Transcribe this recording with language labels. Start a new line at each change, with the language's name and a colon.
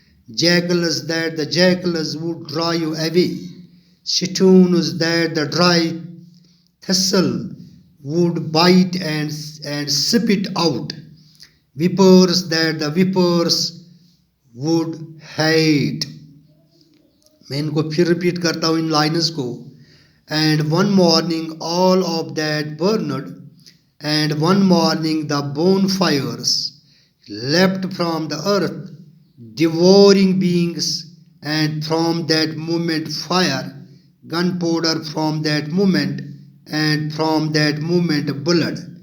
English: Jackals that the jackals would drive away, stones that the dry thistle would bite and spit out, vipers that the vipers would hate.
Urdu: میں ان کو پھر repeat کرتا ہوں ان lines کو.
English: And one morning all of that burned, and one morning the bonfires leapt from the earth, devouring beings, and from that moment fire, gunpowder from that moment, and from that moment blood,